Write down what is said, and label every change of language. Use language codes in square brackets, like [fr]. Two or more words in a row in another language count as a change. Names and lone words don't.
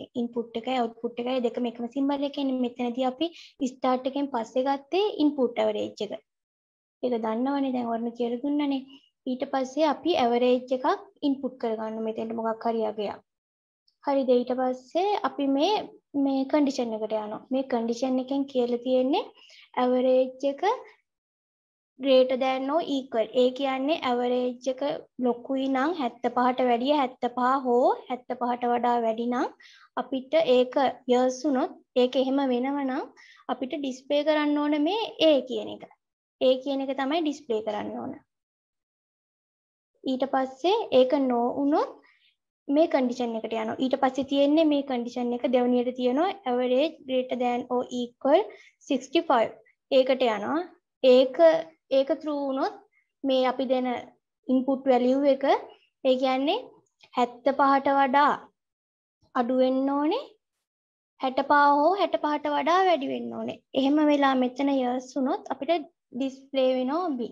[si] ඉන්පුට් එකයි අවුට්පුට් එකයි දෙකම එකම සිම්බල් එකෙන්නේ. මෙතනදී අපි ස්ටාර්ට් එකෙන් පස්සේ ගත්තේ [en] input average [si] එක. ඒක දන්නවනේ දැන් වරුණ කියලා දුන්නනේ. ඊට පස්සේ අපි ඇවරේජ් එකක් ඉන්පුට් කරගන්න මෙතෙන්ට මොකක් හරි යගයක්. හරිද? ඊට පස්සේ අපි මේ කන්ඩිෂන් එකට යනවා. මේ කන්ඩිෂන් එකෙන් කියලා තියෙන්නේ ඇවරේජ් එක [en] greater than or equal. [si] ඒ කියන්නේ ඇවරේජ් එක ලොකුයි නම් 75ට වැඩිය 75 හෝ 75ට වඩා වැඩි නම් අපිට ඒක years උනොත් ඒක එහෙම වෙනවනම් අපිට ඩිස්ප්ලේ කරන්න ඕන මේ A කියන එක. A කියන එක තමයි ඩිස්ප්ලේ කරන්න ඕන. ඊට පස්සේ ඒක no උනොත් මේ කන්ඩිෂන් එකට යනවා. ඊට පස්සේ තියෙන්නේ මේ කන්ඩිෂන් එක දෙවනියට තියෙනවා [en] average greater than or equal [si] 65. ඒකට යනවා. ඒක true වුණොත් මේ අපි දෙන [en] input value [si] එක ඒ කියන්නේ 75ට වඩා අඩු වෙන්න ඕනේ. 65 හෝ 65ට වඩා වැඩි වෙන්න ඕනේ. එහෙම වෙලා මෙතන years වුණොත් අපිට display වෙනවා B.